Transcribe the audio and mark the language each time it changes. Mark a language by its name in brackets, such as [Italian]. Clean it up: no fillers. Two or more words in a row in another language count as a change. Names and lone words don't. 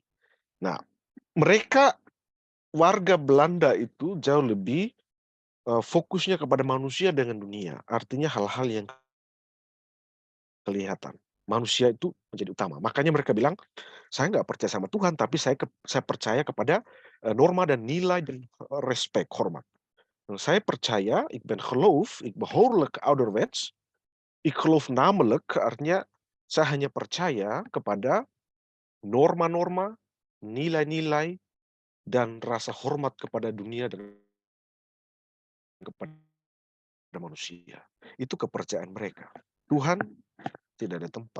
[Indonesian] Nah, mereka warga Belanda itu jauh lebih, fokusnya kepada manusia dengan dunia. Artinya hal-hal yang kelihatan. Manusia itu menjadi utama. Makanya mereka bilang, "Saya nggak percaya sama Tuhan, tapi saya percaya kepada, norma dan nilai dan, respek, hormat. Saya percaya, [Dutch] ik ben geloof, ik behoorlijk ouderwets, ik geloof namelijk," [Indonesian] artinya saya hanya percaya kepada norma-norma, nilai-nilai, dan rasa hormat kepada dunia dan kepada manusia. Itu kepercayaan mereka. Tuhan tidak ada tempat.